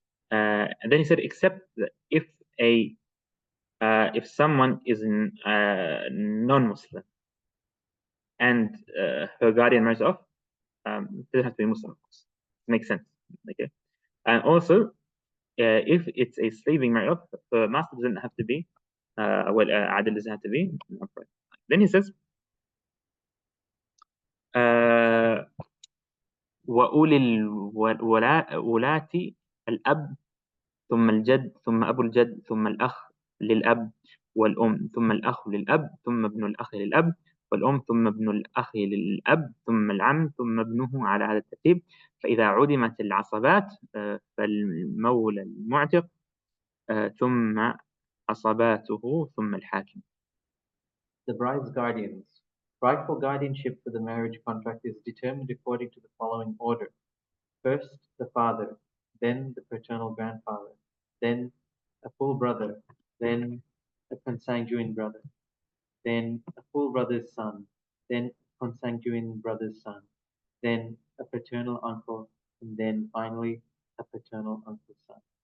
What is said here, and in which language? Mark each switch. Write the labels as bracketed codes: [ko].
[en] And then he said, except that if someone is non-Muslim and her guardian marries off, it doesn't have to be Muslim, of course. It makes sense. Okay, and also if it's a slave being married off, the master doesn't have to be adil doesn't have to be upright. Then he says, [ar] وأولي الولاة الأب ثم الجد ثم أبو الجد ثم الأخ للأب والأم ثم الأخ للأب ثم ابن الأخ للأب والأم ثم ابن الأخ للأب ثم العم ثم ابنه على هذا الترتيب. فإذا عدمت العصبات فالمولى المعتق ثم عصباته ثم الحاكم. [en] The bride's guardians. Rightful guardianship for the marriage contract is determined according to the following order. First, the father, then the paternal grandfather, then a full brother, then a consanguine brother, then a full brother's son, then a consanguine brother's son, then a paternal uncle, and then finally a paternal uncle's son.